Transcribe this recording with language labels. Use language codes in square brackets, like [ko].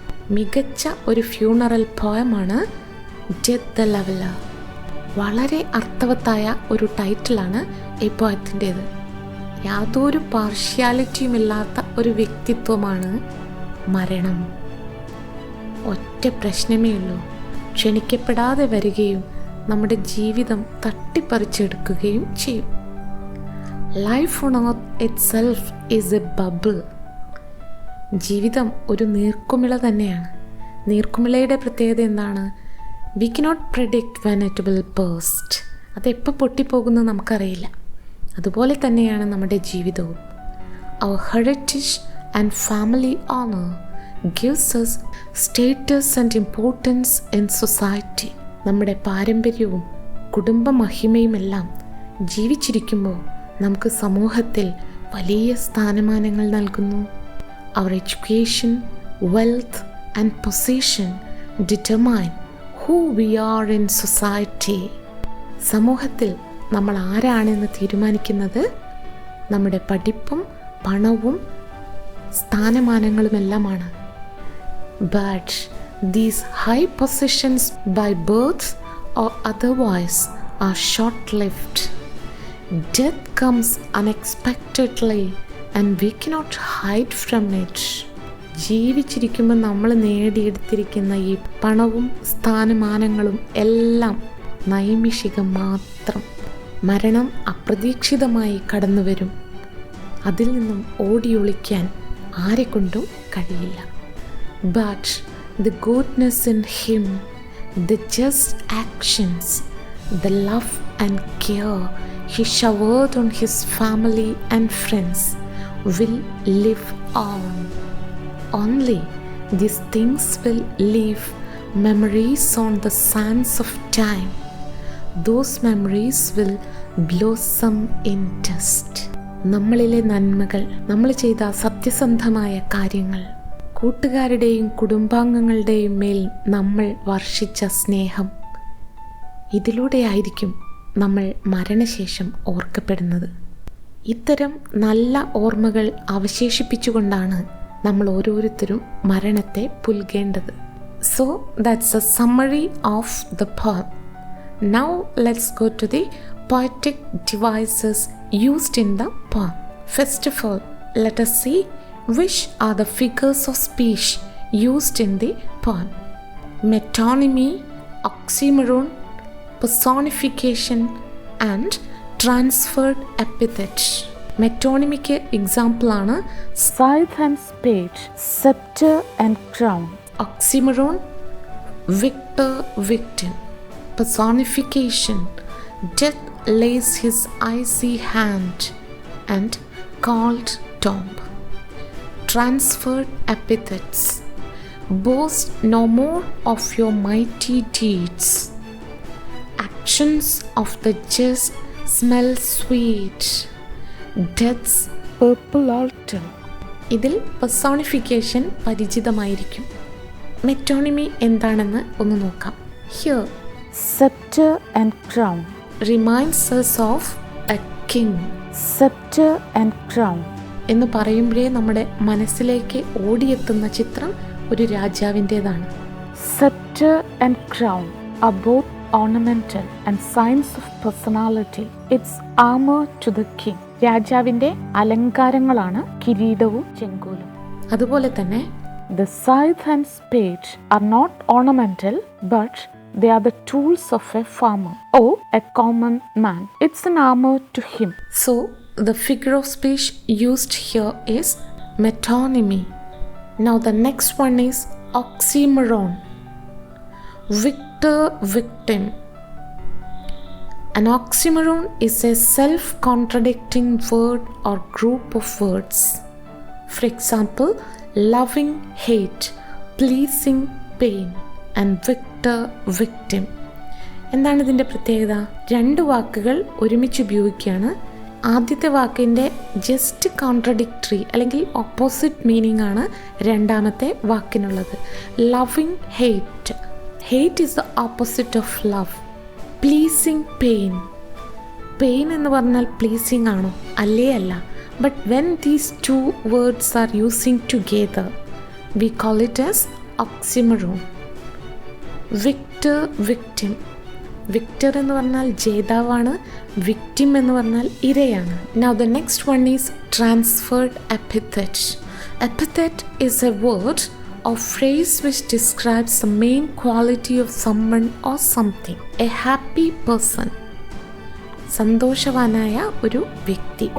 [ml] മികച്ച ഒരു funeral പോയമാണ് Death the Leveler. വളരെ അർത്ഥവത്തായ ഒരു ടൈറ്റിലാണ് ഈ പോയത്തിൻ്റേത്. യാതൊരു പാർഷ്യാലിറ്റിയുമില്ലാത്ത ഒരു വ്യക്തിത്വമാണ് മരണം. ഒറ്റ പ്രശ്നമേ ഉള്ളൂ, ക്ഷണിക്കപ്പെടാതെ വരികയും നമ്മുടെ ജീവിതം തട്ടിപ്പറിച്ചെടുക്കുകയും ചെയ്യും. [en] Life on earth itself is a bubble. [ml] ജീവിതം ഒരു നീർക്കുമിള തന്നെയാണ്. നീർക്കുമിളയുടെ പ്രത്യേകത എന്താണ്? [en] We cannot predict when it will burst. [ml] അതെപ്പോൾ പൊട്ടിപ്പോകുന്നത് നമുക്കറിയില്ല. അതുപോലെ തന്നെയാണ് നമ്മുടെ ജീവിതവും. [en] Our heritage and family honour gives us status and importance in society. [ml] നമ്മുടെ പാരമ്പര്യവും കുടുംബ മഹിമയുമെല്ലാം ജീവിച്ചിരിക്കുമ്പോൾ നമുക്ക് സമൂഹത്തിൽ വലിയ സ്ഥാനമാനങ്ങൾ നൽകുന്നു. [en] Our education, wealth and position determine who we are in society. [ml] സമൂഹത്തിൽ നമ്മൾ ആരാണെന്ന് തീരുമാനിക്കുന്നത് നമ്മുടെ പഠിപ്പും പണവും സ്ഥാനമാനങ്ങളുമെല്ലാമാണ്. [en] But These high positions by birth or otherwise are short-lived. Death comes unexpectedly and we cannot hide from it. [ml] ജീവിച്ചിരിക്കുമ്പോൾ നമ്മൾ നേടിയെടുത്തിരിക്കുന്ന ഈ പണവും സ്ഥാനമാനങ്ങളും എല്ലാം നൈമിഷികം മാത്രം. മരണം അപ്രതീക്ഷിതമായി കടന്നു വരും. അതിൽ നിന്നും ഓടിയൊളിക്കാൻ ആരെക്കൊണ്ടും കഴിയില്ല. [en] But the goodness in him, the just actions, the love and care he showered on his family and friends will live on. Only these things will leave memories on the sands of time. Those memories will blossom in dust. [ml] നമ്മളിലെ നന്മകൾ, നമ്മൾ ചെയ്ത സത്യസന്ധമായ കാര്യങ്ങൾ, കൂട്ടുകാരുടെയും കുടുംബാംഗങ്ങളുടെയും മേൽ നമ്മൾ വർഷിച്ച സ്നേഹം, ഇതിലൂടെയായിരിക്കും നമ്മൾ മരണശേഷം ഓർക്കപ്പെടുന്നത്. ഇത്തരം നല്ല ഓർമ്മകൾ അവശേഷിപ്പിച്ചുകൊണ്ടാണ് നമ്മൾ ഓരോരുത്തരും മരണത്തെ പുൽകേണ്ടത്. [en] So that's a summary of the poem. Now let's go to the poetic devices used in the poem. First of all, let us see which are the figures of speech used in the poem. Metonymy, oxymoron, personification and transferred epithet. Metonymic എക്സാമ്പിളാണ് scythe and spade, scepter and crown. Oxymoron, victor, victim. Personification, death lays his icy hand and called tomb. Transferred epithets, boast no more of your mighty deeds. Actions of the just smell sweet. Death's purple altar. [ml] ഇതിൽ personification പരിചിതമായിരിക്കും. Metonymy എന്താണെന്ന് ഒന്ന് നോക്കാം. [en] Here, scepter and crown reminds us of a king. [ml] Scepter and crown എന്ന് പറയുമ്പോഴേ നമ്മുടെ മനസ്സിലേക്ക് ഓടിയെത്തുന്ന ചിത്രം ഒരു രാജാവിൻ്റെതാണ്. [en] Scepter and crown are both ornamental and signs of personality. It's armor to the king. [ml] രാജാവിൻ്റെ അലങ്കാരങ്ങളാണ് കിരീടവും ചെങ്കോലും. അതുപോലെ തന്നെ [en] the scythe and spade are not ornamental, but they are the tools of a farmer or a common man. It's an armor to him. So the figure of speech used here is metonymy. Now the next one is oxymoron, victor, victim. An oxymoron is a self-contradicting word or group of words. For example, loving, hate, pleasing, pain and victor, victim. [ml] എന്താണ് ഇതിൻ്റെ പ്രത്യേകത? രണ്ട് വാക്കുകൾ ഒരുമിച്ച് ഉപയോഗിക്കുകയാണ്. ആദ്യത്തെ വാക്കിൻ്റെ [en] just contradictory [ml] അല്ലെങ്കിൽ ഓപ്പോസിറ്റ് മീനിങ് ആണ് രണ്ടാമത്തെ വാക്കിനുള്ളത്. [en] Loving, hate. Hate is the opposite of love. [ml] Pleasing, pain. Pain എന്ന് പറഞ്ഞാൽ പ്ലീസിങ് ആണോ? അല്ലേ അല്ല. [en] But when these two words are using together we call it as oxymoron. [ml] Victor, victim. Victor എന്ന് പറഞ്ഞാൽ ജേതാവാണ്, വിക്ടിം എന്ന് പറഞ്ഞാൽ ഇരയാണ്. [en] Now the next one is transferred epithet. Epithet is a word or phrase which describes the main quality of someone or something. A happy person. [ml] സന്തോഷവാനായ ഒരു വ്യക്തി.